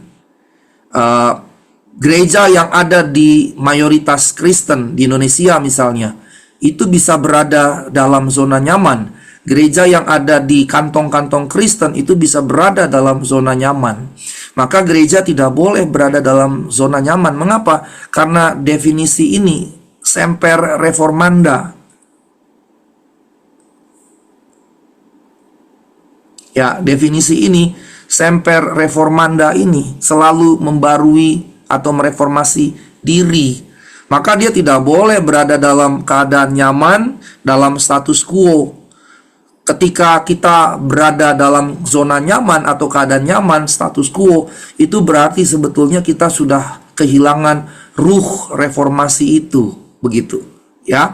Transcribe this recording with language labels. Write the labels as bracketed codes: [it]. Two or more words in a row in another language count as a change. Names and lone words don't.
[id] Gereja yang ada di mayoritas Kristen di Indonesia misalnya, itu bisa berada dalam zona nyaman. Gereja yang ada di kantong-kantong Kristen itu bisa berada dalam zona nyaman. Maka gereja tidak boleh berada dalam zona nyaman. Mengapa? Karena definisi ini [la] semper reformanda. [id] Ya, definisi ini [la] semper reformanda [id] ini selalu membarui atau mereformasi diri. Maka dia tidak boleh berada dalam keadaan nyaman, dalam [la] status quo. [id] Ketika kita berada dalam zona nyaman atau keadaan nyaman, [la] status quo, [id] itu berarti sebetulnya kita sudah kehilangan ruh reformasi itu, begitu ya.